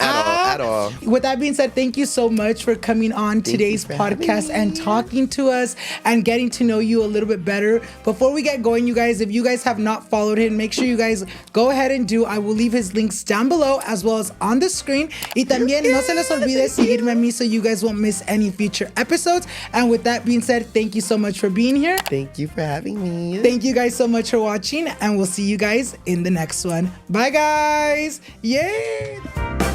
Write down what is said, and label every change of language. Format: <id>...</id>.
<en>At all. With that being said, thank you so much for coming on today's podcast and talking to us and getting to know you a little bit better. Before we get going, you guys, if you guys have not followed him, make sure you guys go ahead and do. I will leave his links down below as well as on the screen.</en> <es>Y también no se les olvide seguirme a mí</es> <en>so you guys won't miss any future episodes. And with that being said, thank you so much for being here. Thank you for having me. Thank you guys so much for watching and we'll see you guys in the next one. Bye guys. Yay.</en>